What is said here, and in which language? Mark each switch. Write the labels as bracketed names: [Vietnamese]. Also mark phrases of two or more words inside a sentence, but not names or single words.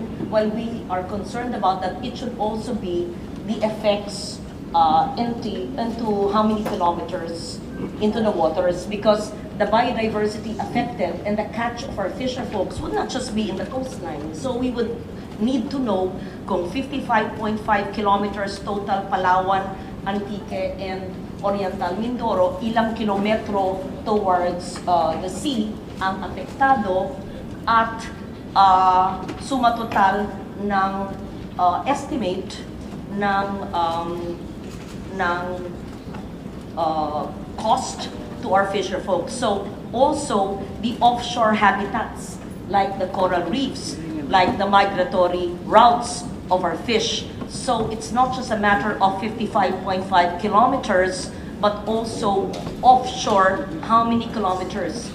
[English] While we are concerned about that, it should also be the effects into how many kilometers into the waters, because the biodiversity affected and the catch of our fisher folks would not just be in the coastline. So we would need to know kung 55.5 kilometers total Palawan, Antique, and Oriental Mindoro, [Filipino] ilang kilometro [English] towards the sea [Filipino] ang apektado, at suma total ng estimate ng [English] cost to our fisher folks. So also the offshore habitats like the coral reefs, like the migratory routes of our fish. So it's not just a matter of 55.5 kilometers, but also offshore, how many kilometers?